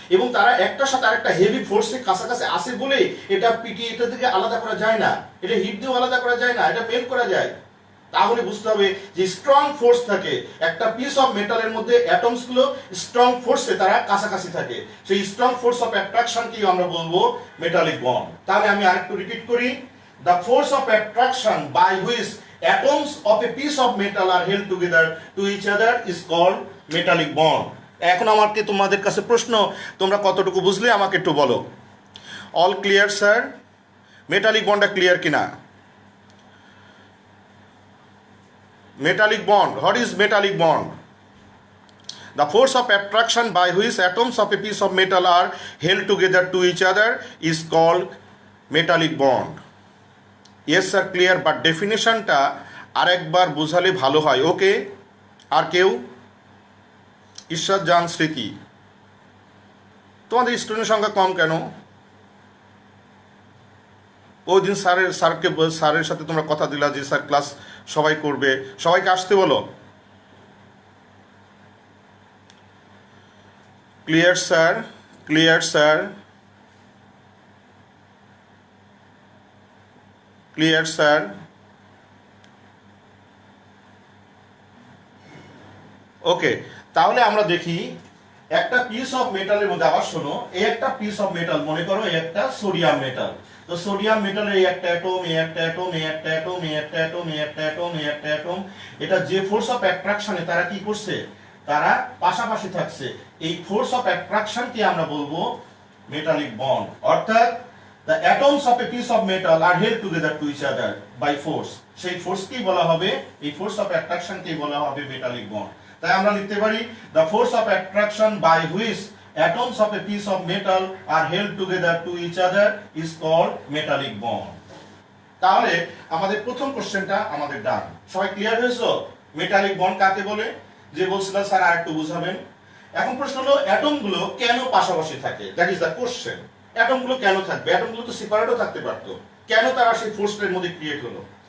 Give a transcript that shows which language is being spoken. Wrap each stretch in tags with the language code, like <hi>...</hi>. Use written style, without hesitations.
<bn>এবং তারা একটার সাথে আরেকটা হেভি ফোর্সে কাছাকাছি আসে বলে এটা পিটিয়ে এটা থেকে আলাদা করা যায় না, এটা হিট দিয়েও আলাদা করা যায় না, এটা মেল্ট করা যায়। তাহলে বুঝতে হবে যে স্ট্রং ফোর্স থাকে একটা পিস অফ মেটালের মধ্যে, অ্যাটমস গুলো স্ট্রং ফোর্সে তারা কাছাকাছি থাকে, সেই স্ট্রং ফোর্স অফ অ্যাট্রাকশনকেই আমরা বলবো মেটালিক বন্ড। তাহলে আমি আরেকটু রিপিট করি,</bn> <en>The force of attraction by which atoms of a piece of metal are held together to each other is called metallic bond.</en> <bn>এখন আমাকে তোমাদের কাছে প্রশ্ন, তোমরা কতটুকু বুঝলে আমাকে একটু বলো। All clear sir? Metallic বন্ডটা clear কিনা?</bn> <en>Metallic bond, what is metallic bond? The force of attraction by which atoms of a piece of metal are held together to each other is called metallic bond.</en> <bn>Yes sir, clear, but ডেফিনেশনটা আরেকবার বোঝালে ভালো হয়। ওকে, আর কেউ? ঈশ্বর জান, স্মৃতি, তোমাদের student সংখ্যা কম কেন? ওই দিন স্যারের সাথে তোমরা কথা দিলা যে স্যার ক্লাস সবাই করবে, সবাইকে আসতে বলো। Clear sir? Clear sir? Clear sir? ওকে, তাহলে আমরা দেখি একটা পিস অফ মেটালের মধ্যে, আবার শোনো, এই একটা পিস অফ মেটাল, মনে করো এই একটা সোডিয়াম মেটাল। তো সোডিয়াম মেটালের এই একটা অ্যাটম, এই একটা অ্যাটম, এই একটা অ্যাটম, এই একটা অ্যাটম, এই একটা অ্যাটম, এই একটা অ্যাটম, এটা যে ফোর্স অফ অ্যাট্রাকশনে তারা কি করছে, তারা পাশাপাশি থাকছে, এই ফোর্স অফ অ্যাট্রাকশনকে আমরা বলবো মেটালিক বন্ড।</bn> <en>অর্থাৎ the atoms of a piece of metal are held together to each other by force,</en> <bn>সেই ফোর্সকেই বলা হবে, এই ফোর্স অফ অ্যাট্রাকশনকেই বলা হবে মেটালিক বন্ড। তাই আমরা লিখতে পারি</bn> <en>the force of attraction by which atoms of a piece of metal are held together to each other is called metallic bond.</en> <bn>তাহলে আমাদের প্রথম কোশ্চেনটা আমাদের ডান। সবাই ক্লিয়ার হয়েছো মেটালিক বন্ড কাকে বলে? যে বলছিলাম স্যার আরেকটু বুঝাবেন। এখন প্রশ্ন হলো অ্যাটমগুলো কেন পাশাপাশি থাকে,</bn> <en>That is the question.</en> <bn>অ্যাটমগুলো কেন থাকবে? অ্যাটমগুলো তো সেপারেটও থাকতে পারতো, কেন তারা সেই ফোর্সটার মধ্যে ক্রিয়েট হলো?</bn>